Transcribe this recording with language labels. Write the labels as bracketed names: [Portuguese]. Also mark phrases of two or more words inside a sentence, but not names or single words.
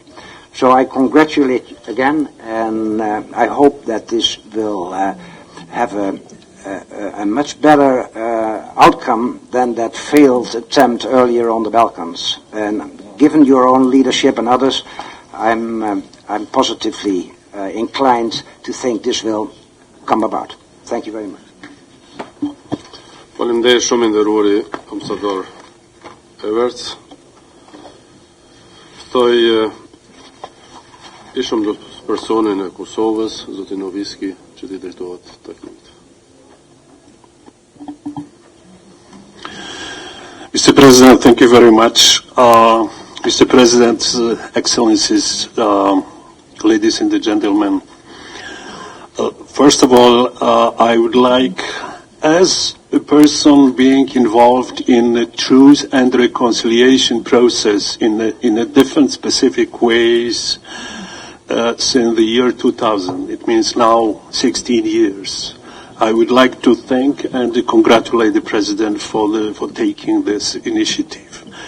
[English] So I congratulate again, and I hope that this will have a much better outcome than that failed attempt earlier on the Balkans. And given your own leadership and others, I'm positively inclined to think this will come about. Thank you very much. [Albanian] Faleminderit shumë nderuari ambasador Everts. Ftoj ishëm do personin e Kosovës, zotin Noviski, që t'i drejtohet Takimit. [English] Mr. President, thank you very much. Mr. President, Excellencies, ladies and gentlemen, first of all, I would like, as a person being involved in the truth and reconciliation process in a different specific ways since the year 2000, it means now 16 years, I would like to thank and to congratulate the President for taking this initiative.